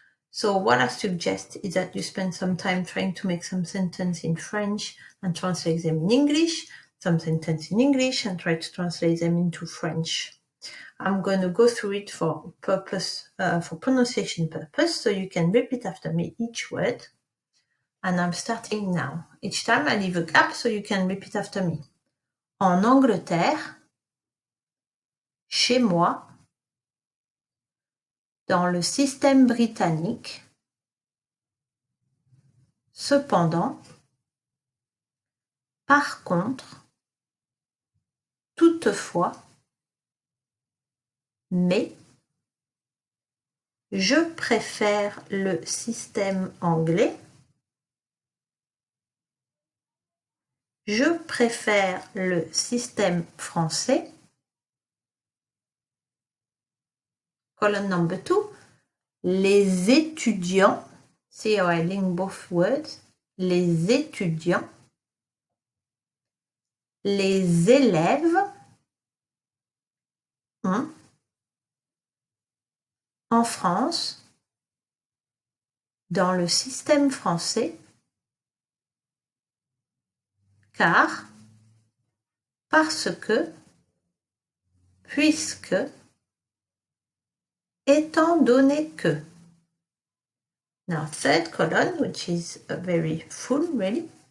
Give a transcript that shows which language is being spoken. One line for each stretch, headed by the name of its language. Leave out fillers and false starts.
English: So what I suggest is that you spend some time trying to make some sentence in French and translate them in English, some sentence in English and try to translate them into French. I'm going to go through it for pronunciation purpose, so you can repeat after me each word. And I'm starting now. Each time I leave a gap so you can repeat after me.
French: En Angleterre, chez moi, dans le système britannique, cependant, par contre, toutefois, mais, je préfère le système anglais, Je préfère le système français.
English: Column number 2.
French: Les étudiants.
English: See how I link both words.
French: Les étudiants. Les élèves ont, en France, dans le système français, car, parce que, puisque, étant donné que.
English: Now, third column, which is very full, really.